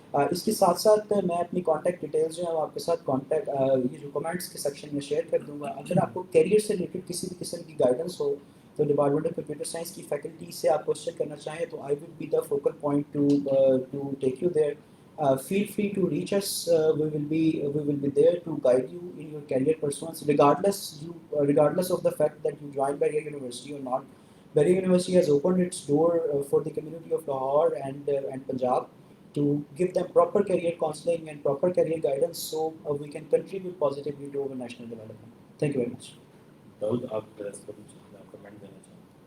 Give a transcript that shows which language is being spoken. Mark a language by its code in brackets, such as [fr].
[ur] اس کے ساتھ ساتھ میں اپنی کانٹیکٹ ڈیٹیلز جو ہے وہ آپ کے ساتھ یہ جو کمنٹس کے سیکشن میں شیئر کر دوں گا. اگر آپ کو کیریئر سے ریلیٹڈ کسی بھی قسم کی گائیڈنس ہو تو ڈپارٹمنٹ آف کمپیوٹر سائنس کی فیکلٹی سے آپ کوشچن کرنا چاہیں تو [en] I would be the focal point to take you there. Feel free to reach us. We will be there to guide you in your career pursuits, regardless of the fact that you join Beria University or not. Beria University has opened its door for the community of Lahore and Punjab to give them proper career counseling and proper career guidance, so we can contribute positively to our national development. Thank you very much. [ur] داؤد آپ اس پر کچھ comment دینا چاہیں؟